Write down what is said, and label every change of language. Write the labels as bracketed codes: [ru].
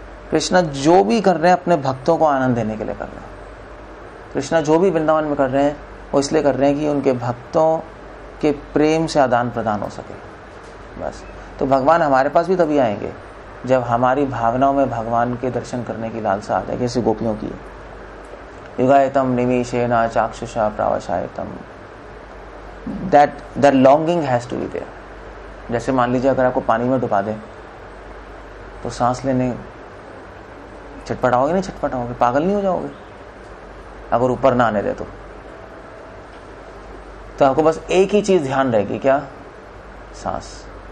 [hi] कृष्ण जो भी कर रहे हैं अपने भक्तों को आनंद देने के लिए कर रहे हैं। कृष्ण जो भी वृंदावन में कर रहे हैं वो इसलिए कर रहे हैं कि उनके भक्तों के प्रेम से आदान प्रदान हो सके, बस। तो भगवान हमारे पास भी तभी आएंगे जब हमारी भावनाओं में भगवान के दर्शन करने की लालसा आ जाएगी, जैसे गोपियों की। [sa] युगायतम निमिषेण चाक्षुषा प्रावशायतम, [en] that longing has to be there। [hi] जैसे मान लीजिए अगर आपको पानी में डुबा दे तो सांस लेने छटपटाओगे नहीं? छटपटाओगे, पागल नहीं हो जाओगे अगर ऊपर ना आने दे तो आपको बस एक ही चीज ध्यान रहेगी, क्या? सांस।